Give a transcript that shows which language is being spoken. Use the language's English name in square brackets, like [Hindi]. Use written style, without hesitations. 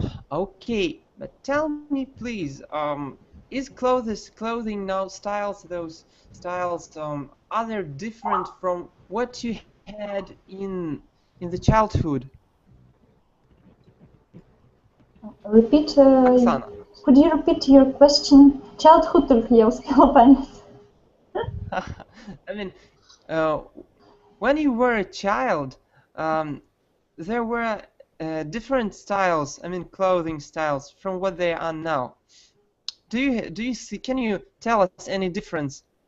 [English] Okay, but tell me please, is clothing now styles, those styles, are they different from what you had in the childhood? Repeat. [Russian] Оксана. [English] Could you repeat your question? [Russian] Childhood только я успела понять. [English] I mean, when you were a child, there were different styles. I mean, clothing styles from what they are now. Do you see? Can you tell us any difference?